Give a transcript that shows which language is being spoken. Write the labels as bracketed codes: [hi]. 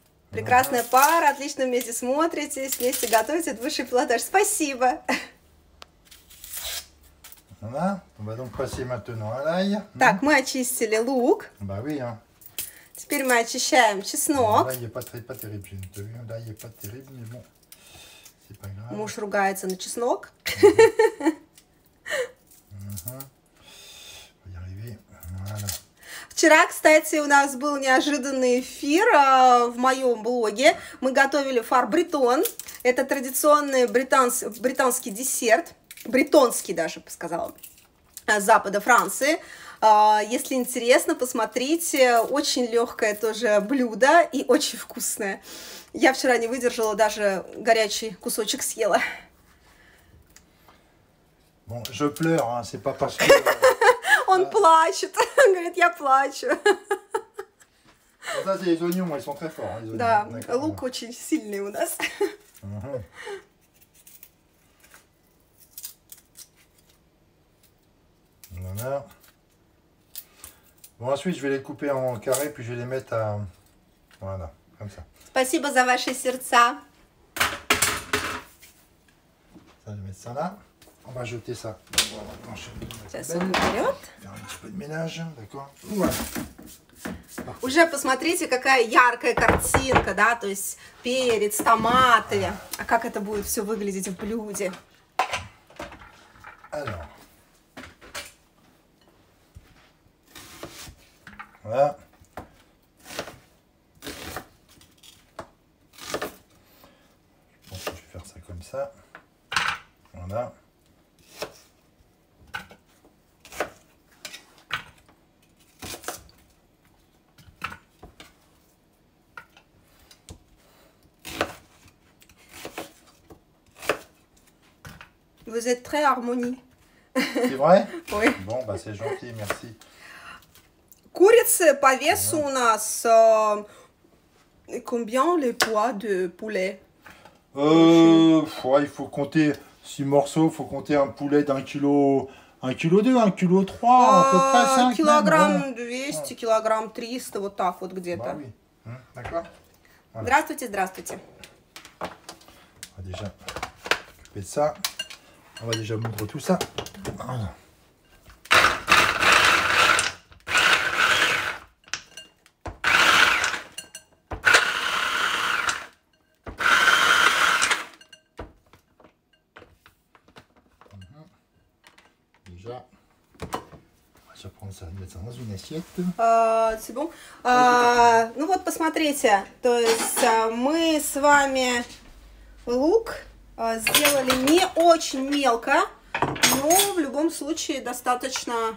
[ru] Прекрасная пара, отлично вместе смотритесь, вместе готовите, это высший пилотаж. Спасибо. [fr] Voilà, on va donc passer maintenant à l'ail. [ru] Так, мы очистили лук. [fr] Bah oui, hein. [ru] Теперь мы очищаем чеснок. [fr] L'ail n'est pas terrible, j'ai une tenue. L'ail n'est pas terrible, mais bon, c'est pas grave. [ru] Муж ругается на чеснок. [fr] On va y arriver. Voilà. [ru] Вчера, кстати, у нас был неожиданный эфир в моем блоге. Мы готовили фар бретон. Это традиционный британский десерт. Бретонский даже, бы сказала, с запада Франции. Если интересно, посмотрите. Очень легкое тоже блюдо и очень вкусное. Я вчера не выдержала, даже горячий кусочек съела. [fr] Bon, je pleure, hein, c'est pas parce que... [ru] Он плачет. Он говорит, я плачу. [fr] Ça, c'est les oignons, ils sont très forts. Hein, les oignons. [ru] Да, лук очень сильный у нас. [fr] Voilà. Bon, ensuite, je vais les couper en carré, puis je vais les mettre à... Voilà, comme ça. [ru] Спасибо за ваши сердца. [fr] Ça, je vais mettre ça là. On va jeter ça. [ru] Сейчас он уберет. [fr] Faire un petit peu de ménage, d'accord? Voilà. [ru] Уже посмотрите, какая яркая картинка, да, то есть перец, томаты. А как это будет все выглядеть в блюде? [fr] Alors. Voilà. Je pense que je vais faire ça comme ça. Voilà. Vous êtes très harmonie. C'est vrai? Oui. Bon, bah c'est gentil, merci. [ru] Курицы по весу у нас [fr] combien le poids de poulet? Ouais, il faut compter 6 morceaux, il faut compter un poulet d'1 kilo, 1,2 kg, 1,3 kg, à peu près 5 [ru] килограмм 200, килограмм 300, вот так вот где-то. [fr] Bah oui. D'accord. Voilà. [ru] Здравствуйте, здравствуйте. [fr] On va déjà s'occuper de ça. On va déjà moudre tout ça. Voilà. Déjà, on va prendre ça, mettre ça dans une assiette. C'est bon. [ru] Ну вот, посмотрите, то есть мы с вами лук сделали не очень мелко, но в любом случае достаточно...